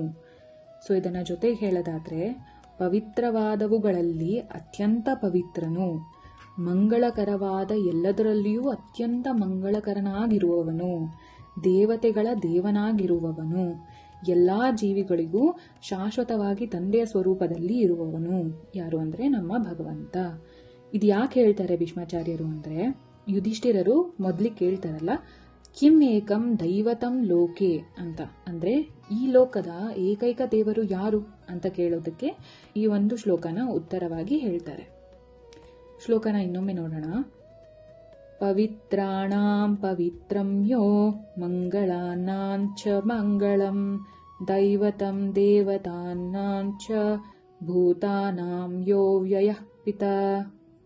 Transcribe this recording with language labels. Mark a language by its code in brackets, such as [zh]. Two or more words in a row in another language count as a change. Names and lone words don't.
[kn] ಸೊ ಇದನ್ನ ಜೊತೆಗೆ ಹೇಳೋದಾದ್ರೆ, ಪವಿತ್ರವಾದವುಗಳಲ್ಲಿ ಅತ್ಯಂತ ಪವಿತ್ರನು, ಮಂಗಳಕರವಾದ ಎಲ್ಲದರಲ್ಲಿಯೂ ಅತ್ಯಂತ ಮಂಗಳಕರನಾಗಿರುವವನು, ದೇವತೆಗಳ ದೇವನಾಗಿರುವವನು, ಎಲ್ಲಾ ಜೀವಿಗಳಿಗೂ ಶಾಶ್ವತವಾಗಿ ತಂದೆಯ ಸ್ವರೂಪದಲ್ಲಿ ಇರುವವನು ಯಾರು ಅಂದ್ರೆ ನಮ್ಮ ಭಗವಂತ. ಇದು ಯಾಕೆ ಹೇಳ್ತಾರೆ ಭೀಷ್ಮಾಚಾರ್ಯರು ಅಂದ್ರೆ, ಯುಧಿಷ್ಠಿರರು ಮೊದ್ಲಿಗೆ ಕೇಳ್ತಾರಲ್ಲ, [sa] ಕಿಂ ಏಕಂ ದೈವತಂ ಲೋಕೆ [kn] ಅಂತ, ಅಂದ್ರೆ ಈ ಲೋಕದ ಏಕೈಕ ದೇವರು ಯಾರು ಅಂತ ಕೇಳೋದಕ್ಕೆ ಈ ಒಂದು ಶ್ಲೋಕನ ಉತ್ತರವಾಗಿ ಹೇಳ್ತಾರೆ. ಶ್ಲೋಕನ ಇನ್ನೊಮ್ಮೆ ನೋಡೋಣ. [sa] ಪವಿತ್ರಾಣಾಂ ಪವಿತ್ರಂ ಯೋ ಮಂಗಳಾನಾಂ ಚ ಮಂಗಳಂ ದೈವತಂ ದೇವತಾನಾಂ ಚ ಭೂತಾನಾಂ ಯೋ ವ್ಯಯಃ ಪಿತಾ.